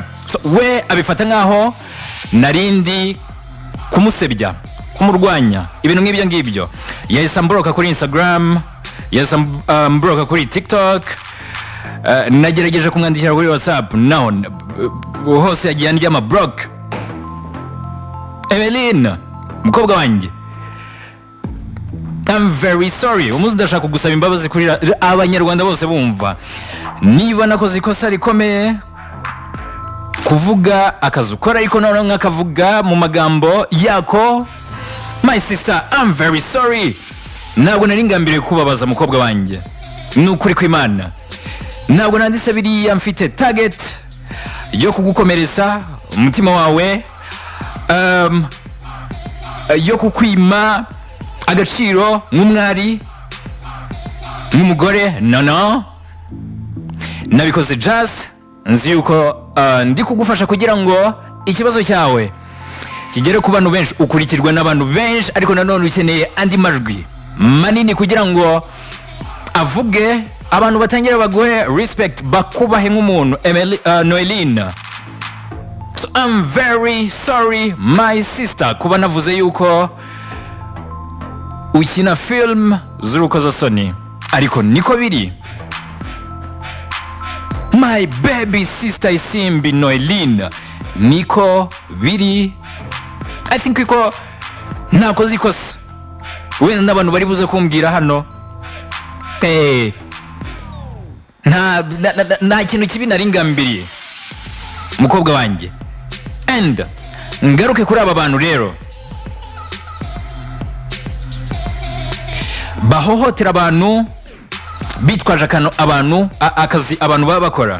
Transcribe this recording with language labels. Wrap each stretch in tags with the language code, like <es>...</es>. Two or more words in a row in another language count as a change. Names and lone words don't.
<rw>So, we abifata nkaho narindi kumusebya, kumurwanya, ibintu nk'ibyo ngibyo. Yahise ambroka kuri Instagram, yahise ambroka kuri TikTok, nagerageje kumwandikira kuri WhatsApp, naho hose yagiye andyama block. Emeline mukobwa wanjye,</rw> <en>I'm very sorry,</en> <rw>umuzi ndashaka kugusaba imbabazi kuri abanyarwanda bose bumva, niba nakoze ikosa rikomeye kuvuga akazi ukora ariko noneho nkakavuga mu magambo yako.</rw> <en>My sister, I'm very sorry.</en> <rw>Ntabwo nari ngambiriye kubabaza mukobwa wanjye, n'ukuri kw'Imana ntabwo nanditse biriya mfite target yo kugukomeretsa umutima wawe, yo kukwima agaciro nk'umwari nk'umugore. No, nabikoze just nzi yuko ndi kugufasha kugira ngo ikibazo cyawe kigere ku bantu benshi, ukurikirwa n'abantu benshi, ariko nanone ukeneye andi majwi manini kugira ngo avuge, abantu batangira baguhe respect, bakubahe nk'umuntu. Noeline,</rw> <en>so I'm very sorry my sister</en> <rw>kuba navuze yuko ukina film z'urukozasoni, ariko niko biri.</rw> <en>My baby sister Isimbi Noeline,</en> <rw>niko biri.</rw> <en>I think</en> <rw>ko nakoze ikosa, wenda n'abantu bari buze kumbwira hano nta kintu kibi nari ngambiriye. mukobwa wanjye. And ngaruke kuri aba bantu rero bahohotera abantu bitwaje akazi abantu baba bakora.</rw>